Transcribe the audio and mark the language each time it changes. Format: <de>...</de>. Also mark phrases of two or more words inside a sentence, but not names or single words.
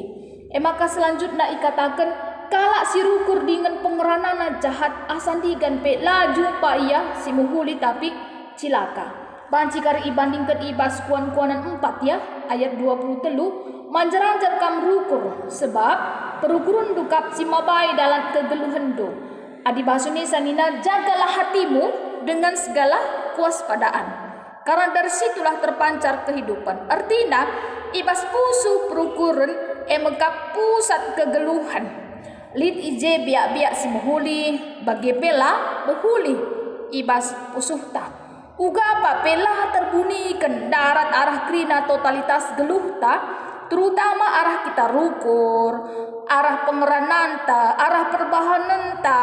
<btx>Maka selanjutnya ikatakan kalak si rukur dengan pengeranana jahat asandigan pe la jumpa ia si menghuli tapi cilaka. Banci kari ibandingkan ibas kuan-kuanan 4 ya ayat 23 manjar-anjar kam rukur sebab perukurun dukap si mabai dalam kegeluhan do. Adi basuni sanina</btx> <id>jagalah hatimu dengan segala kewaspadaan. Karena dari situlah terpancar kehidupan.</id> <btx>Artinya ibas pusu perukurun emekap pusat kegeluhan. Lit ije biak-biak si menghuli bagi pela menghuli ibas pusuh ta. Uga apa pela terbunikan darat arah krina totalitas geluh ta, terutama arah kita rukur, arah pengerananta, arah perbahananta.</btx>